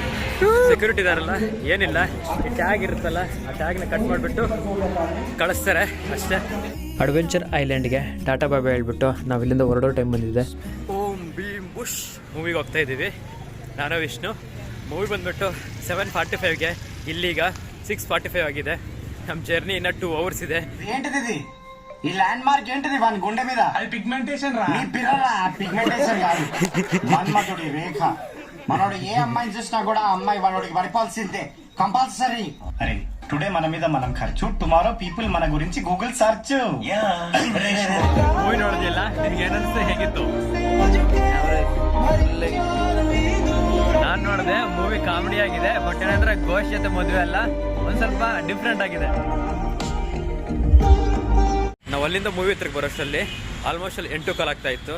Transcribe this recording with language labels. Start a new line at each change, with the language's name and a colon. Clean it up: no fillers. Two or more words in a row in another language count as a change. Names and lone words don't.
Kannada: ಸೆಕ್ಯೂರಿಟಿ ಇದಾರಲ್ಲ, ಏನಿಲ್ಲ, ಈ ಟ್ಯಾಗ್ ಇರುತ್ತಲ್ಲ ಆ ಟ್ಯಾಗ್ನ ಕಟ್ ಮಾಡಿಬಿಟ್ಟು ಕಳಿಸ್ತಾರೆ ಅಷ್ಟೇ. ಅಡ್ವೆಂಚರ್ ಐಲ್ಯಾಂಡ್ಗೆ ಟಾಟಾ ಬಾಬಾ ಹೇಳ್ಬಿಟ್ಟು ನಾವು ಇಲ್ಲಿಂದ ಹೊರಡೋ ಟೈಮ್ ಬಂದಿದೆ. ಓಂ ಭೀಮ್ ಬುಷ್ ಮೂವಿಗೆ ಹೋಗ್ತಾ ಇದ್ದೀವಿ. ನಾನು ವಿಷ್ಣು. ಮೂವಿ ಬಂದ್ಬಿಟ್ಟು 7:45ಗೆ, ಇಲ್ಲೀಗ 6:45 ಆಗಿದೆ. ನಮ್ಮ ಜರ್ನಿ ಇನ್ನ 2 ಅವರ್ಸ್ ಇದೆ.
Telugu: ఏంటిది ఈ ల్యాండ్ మార్క్? ఏంటిది వాని గుండె మీద? అది పిగ్మెంటేషన్ రా. నీ పిల్లరా పిగ్మెంటేషన్ కాదు, మన్మధుడి రేఖ. మనోడు ఏ అమ్మాయిని చూసినా కూడా ఆ అమ్మాయి వాడికి పడిపోవాల్సిందే కంపల్సరీ. అరే టుడే మన మీద మనం ఖర్చు,
English: tomorrow people
Telugu: మన గురించి
English: Google search.
Kannada: ಮೂವಿ ನೋಡೋದಿಲ್ಲ, ನಿನ್ಗೆ ಏನನ್ಸುತ್ತೆ, ಹೇಗಿತ್ತು? ನಾನ್ ನೋಡಿದೆ, ಮೂವಿ ಕಾಮಿಡಿ ಆಗಿದೆ. ಬಟ್ ಏನಂದ್ರೆ ಘೋಷ್ ಜೊತೆ ಮದುವೆ ಅಲ್ಲ, ಒಂದ್ ಸ್ವಲ್ಪ ಡಿಫ್ರೆಂಟ್ ಆಗಿದೆ. ನಾವು ಅಲ್ಲಿಂದ ಮೂವಿ ಹತ್ರಕ್ಕೆ ಬರೋಷ್ಟರಲ್ಲಿ ಆಲ್ಮೋಸ್ಟ್ ಅಲ್ಲಿ 8 ಕಾಲ್ ಆಗ್ತಾ ಇತ್ತು.